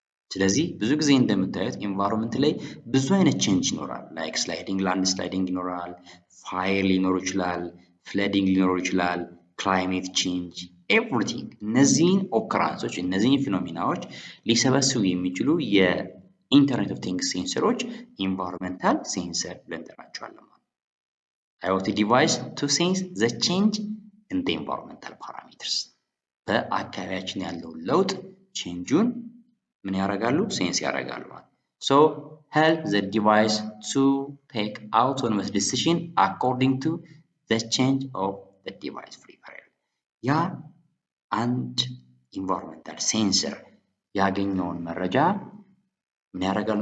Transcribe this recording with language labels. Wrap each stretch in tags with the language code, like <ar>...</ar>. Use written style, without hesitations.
<am>ስለዚህ ብዙ ጊዜ እንደምታዩት ኢንቫይሮንመንት ላይ ብዙ አይነት ቼንጅ ይኖራል። ላይክ ስላይዲንግ፣ ላንድ ስላይዲንግ ይኖራል፣ ፋየር ሊኖር ይችላል፣ ፍለዲንግ ሊኖር ይችላል፣ ክላይሜት ቼንጅ ኤቭሪቲንግ። እነዚህን ኦከራንሶች እነዚህን ፊኖሚናዎች ሊሰበስቡ የሚችሉ የኢንተርኔት ኦፍ ቲንግስ ሴንሰሮች ኢንቫይሮንመንታል ሴንሰር ብለን እንጠራቸዋለን።</am> <en>IoT device to sense the change in the environmental parameters</en> <am>በአካባቢያችን ያለውን ለውጥ ቼንጁን ምን ያደርጋሉ? ሴንስ ያደርጋሉ።</am> <en>So help the device to take autonomous decision according to the change of the device preference.</en> <am>ያ አንድ ኢንቫይሮንመንታል ሴንሰር ያገኘውን መረጃ ምን ያደርጋል?</am>